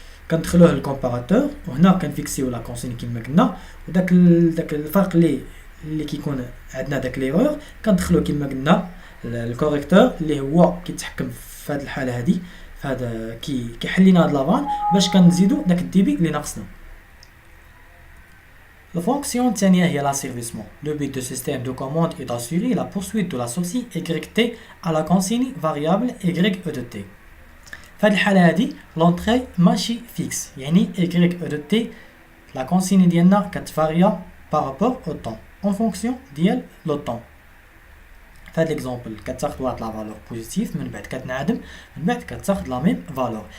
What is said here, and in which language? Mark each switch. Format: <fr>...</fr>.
<ar>كندخلوه للكومباراتور وهنا كنفيكسيو لا كونسين كما قلنا، وداك الفرق اللي كيكون عندنا داك ليرور كندخلو كما قلنا الكوريكتور اللي هو كيتحكم في هاد الحاله هادي، فهذا كيحل لنا هاد لافان باش كنزيدو داك الديبي اللي ناقصنا.</ar> <fr>La fonction الثانية هي l'asservissement. Le but du système de commande est d'assurer la poursuite de la sortie YT à la consigne variable YE de T.</fr> <ar>في هذه الحالة هذه l'entrée ماشي فيكس، يعني YE de T la consigne ديالنا كتفاريا</ar> <fr>par rapport au temps en fonction</fr> <ar>ديال لو طون. في هذا ليكزومبل كتاخد واحد لا فالور بوزيتيف من بعد كتنعدم من بعد كتاخد لا ميم فالور.</ar>